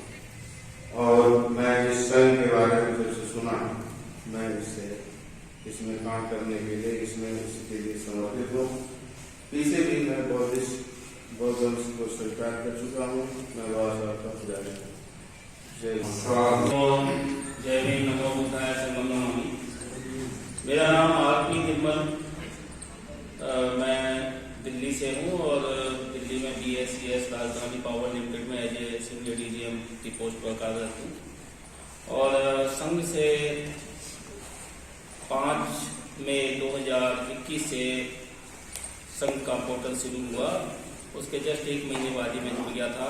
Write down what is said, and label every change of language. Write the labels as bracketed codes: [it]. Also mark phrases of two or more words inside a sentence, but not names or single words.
[hi] और मैं इस संघ के बारे में जब से सुना, मैं इसमें काम करने के लिए, इसके लिए समर्पित हूँ। पीछे भी मैं बौद्ध को स्वीकार कर चुका हूँ। मैं बाबा साहब का पुजारी हूँ। जय भीम, [pi] नमो बुद्धाय, शरणं नमामि। [hi] मेरा नाम आरपी निर्मल, मैं दिल्ली से हूँ और दिल्ली में BSCS राजधानी पावर लिमिटेड में [en] as a civil DGM [hi] की पोस्ट पर कार्यरत हूँ। और संघ से 5 मई 2021 से संघ का पोर्टल शुरू हुआ, उसके जस्ट 1 महीने बाद ही मैं जुड़ गया था।